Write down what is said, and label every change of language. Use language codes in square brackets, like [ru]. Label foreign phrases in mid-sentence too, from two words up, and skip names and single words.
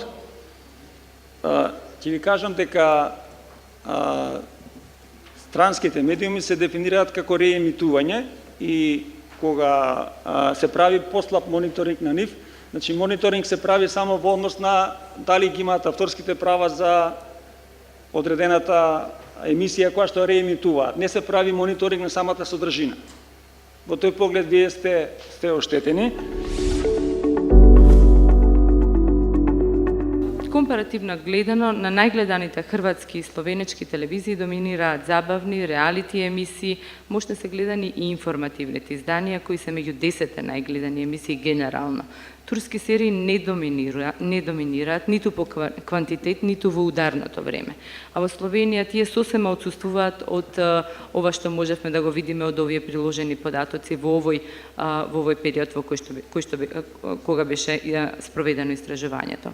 [mk] Ќе ви кажам дека странските медиуми се дефинираат како реемитување и кога се прави послаб мониторинг на нив, значи мониторинг се прави само во однос на дали ги имаат авторските права за одредената емисија која што реемитуваат. Не се прави мониторинг на самата содржина. Во тој поглед вие сте Кон Компаративно гледано, на најгледаните хрватски и словенечки телевизии доминираат забавни, реалити емисии, може да се гледани и информативните изданија, кои се меѓу 10 најгледани емисии генерално. Турски серии не доминираат ниту по квантитет, ниту во ударното време. А во Словенија тие сосема отсуствуваат од ова што можевме да го видиме од овие приложени податоци во овој период во кога беше спроведено истражувањето.